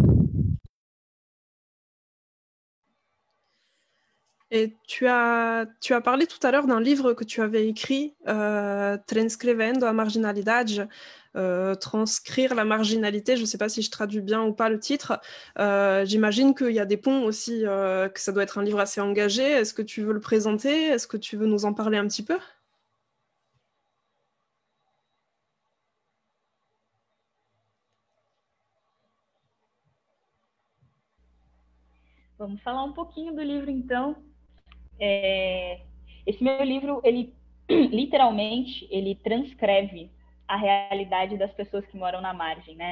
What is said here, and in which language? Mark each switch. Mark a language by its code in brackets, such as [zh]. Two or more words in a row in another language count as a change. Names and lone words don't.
[fr] Et tu as parlé tout à l'heure d'un livre que tu avais écrit, Transcrevendo a Marginalidade, transcrire la marginalité. Je ne sais pas si je traduis bien ou pas le titre. J'imagine qu'il y a des ponts aussi, que ça doit être un livre assez engagé. Est-ce que tu veux le présenter? Est-ce que tu veux nous en parler un petit peu? [pt] Vamos falar um pouquinho do livro, então. Esse meu livro, ele literalmente, ele transcreve a realidade das pessoas que moram na margem, né?